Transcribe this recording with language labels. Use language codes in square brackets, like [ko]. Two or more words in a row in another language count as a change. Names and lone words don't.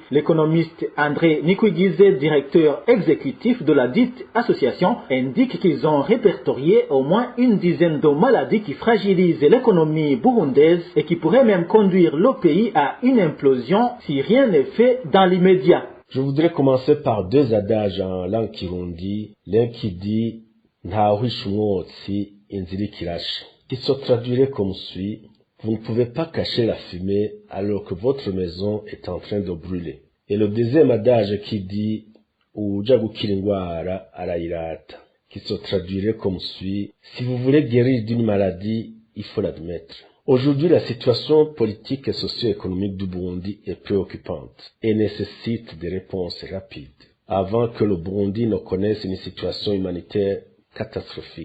[fr] L'économiste André Nikwigizé, directeur exécutif de la dite association, indique qu'ils ont répertorié au moins une dizaine de maladies qui fragilisent l'économie burundaise et qui pourraient même conduire le pays à une implosion si rien n'est fait dans l'immédiat. Je voudrais commencer par deux adages en langue kirundi, l'un qui dit « [rn] Ntawisha umwotsi inzira ikirashe », [fr] qui se traduirait comme suit: vous ne pouvez pas cacher la fumée alors que votre maison est en train de brûler. Et le deuxième adage qui dit [rn] uja gukira ingwara arayirata, [fr] qui se traduirait comme suit: si vous voulez guérir d'une maladie, il faut l'admettre. Aujourd'hui, la situation politique et socio-économique du Burundi est préoccupante et nécessite des réponses rapides avant que le Burundi ne connaisse une situation humanitaire catastrophique.